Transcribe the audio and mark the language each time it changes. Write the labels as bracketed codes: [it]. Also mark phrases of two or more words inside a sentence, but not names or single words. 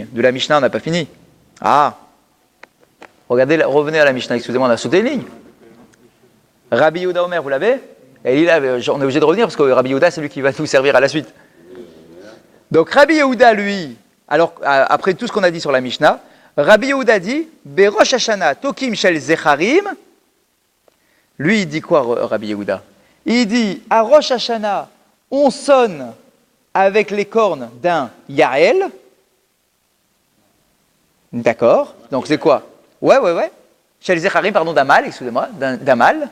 [fr] De la Mishnah, on n'a pas fini. Ah. Regardez, revenez à la Mishnah, excusez-moi, on a sauté une ligne. [he] רבי יהודה אומר, [fr] vous l'avez? Et on est obligé de revenir parce que Rabbi Yehuda, c'est lui qui va nous servir à la suite. Donc Rabbi Yehuda, lui, alors après tout ce qu'on a dit sur la Mishnah, Rabbi Yehuda dit [he] בראש השנה תוקעים של זכרים. [fr] Lui, il dit quoi, Rabbi Yehuda? Il dit à Rosh Hashanah, on sonne avec les cornes d'un Yael. D'accord? Donc c'est quoi? Ouais. [he] של זכרים, [fr] pardon, d'un mâle, excusez-moi, d'un mâle.